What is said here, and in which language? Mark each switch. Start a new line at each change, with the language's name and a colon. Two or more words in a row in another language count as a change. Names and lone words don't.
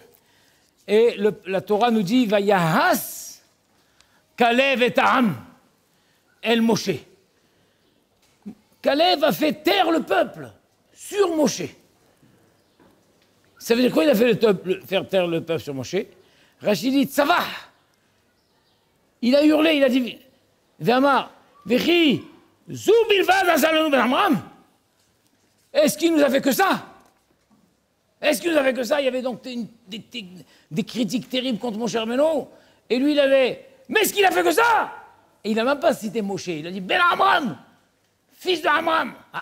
French: Et la Torah nous dit «
Hebrew: ויהס כלב את העם אל משה ».
French: Kalev a fait taire le peuple sur Moshe. Ça veut dire quoi il a fait faire taire le peuple sur Moshe? Rachid dit « Tzavah ». Il a hurlé, il a dit «
Hebrew: ואמר וכי זו בלבד עשה לנו בן עמרם ».
French: Est-ce qu'il nous a fait que ça? Est-ce qu'il nous a fait que ça? Il y avait donc des critiques terribles contre Moshe Rabbeinu. Et lui, il avait... Mais est-ce qu'il a fait que ça? Et il n'a même pas cité Moshe. Il a dit Ben Amram, fils de Amram. Ah.